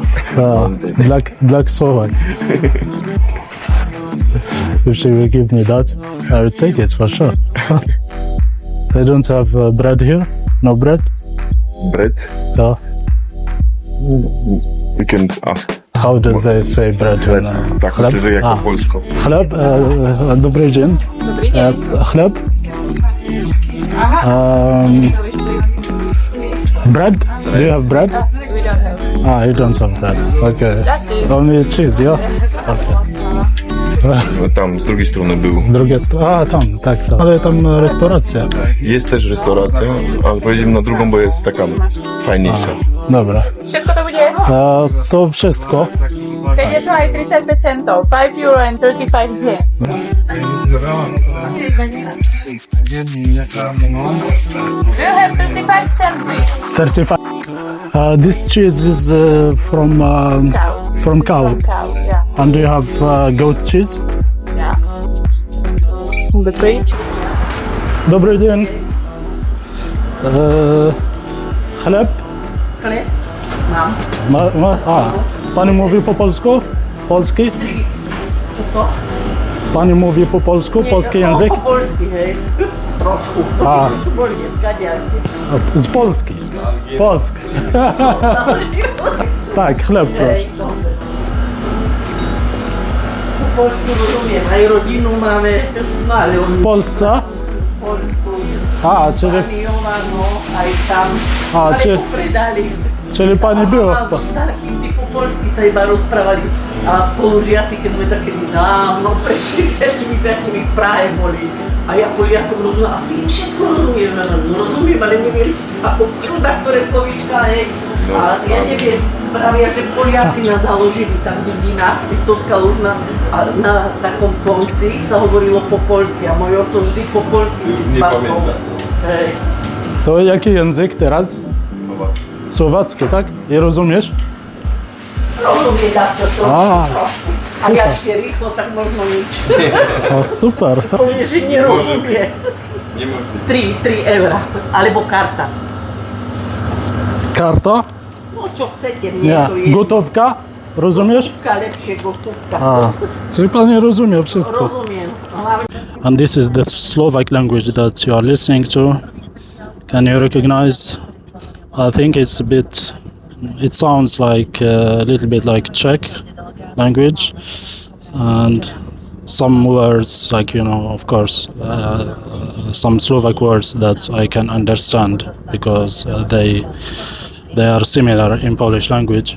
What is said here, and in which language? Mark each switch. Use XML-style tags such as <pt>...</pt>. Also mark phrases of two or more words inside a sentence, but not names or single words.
<en>Black Slovak. If she will give me that, I will take it for sure. They don't have bread here? No bread? Bread? Yeah. We can ask. How do they say bread? Chleb.</en> <pl>Tak, myślę, że jako polsko. Chleb, dobry dzień. Dobry dzień. Chleb.</pl> <en>Bread? Do you have bread? We don't have. You don't have bread. Okay. That's it. Only cheese, yeah? Okay.</en> <pl>No, tam z drugiej strony był. Drugie strony, tam, tak. Ale tam restauracja. Jest też restauracja, ale pojedziemy na drugą, bo jest taka fajniejsza. Dobra. Wszystko to będzie? To wszystko. Będzie trochę 35 centów.</pl> <en>5 euro and 35 cent. Do you have 35 cent, please? 35. This cheese is from Cow. from cow. Cow, yeah. And do you have goat cheese? Yeah. The page.</en> <pl>Dobry dzień. Chleb? Chleb? Mam. Pani mówi po polsku? Polski? Co to? Pani mówi po polsku? Polski język? Po polski, hej. Troszku. To tu boli, zgadziaj. Z Polski. Polski. Tak, chleb proszę. Po polsku rozumiem, a i rodzinę mamy, no ale on W Polsce? po polsku. Czyli, Pani Jona, no, a i tam. A, Ale czy-</pl> <sk>popredali.</sk> <pl>czyli pani była w A Polsce. z</pl> <sk>takým ty po polsky sa iba rozprávali. A spolužiaci, keď sme takedy dávno, pred 45 v Prahe boli. A ja Poliakom rozumiem, a ty všetko rozumieš, no rozumiem, ale neviem, ako v kľudách, ktoré slovíčka, hej. A ja neviem, pravia, že Poliaci nás založili tam dedina, Liptovská Lužna, a na takom konci sa hovorilo po polsky, a môj oco vždy po polsky vyspával. Hej.</sk> <pl>To jaki język teraz? Słowacki, tak? I rozumiesz?</pl> <sk>Rozumie dačo trošku. A super. ja ešte rýchlo, tak možno nič. O, super. Povie, že nerozumie. 3 eura, alebo karta. Karta? No čo chcete, mne Nie. to je.</sk> <pl>Gotówka? Rozumiesz? Gotówka, lepšie gotówka. Czyli pani rozumie wszystko. Rozumiem.</pl> <sk>Hlavne</sk> <en>And this is the Slovak language that you are listening to. Can you recognize? I think it's a bit. It sounds like a little bit like Czech language, and some words, like of course, some Slovak words that I can understand because they are similar in Polish language.</en>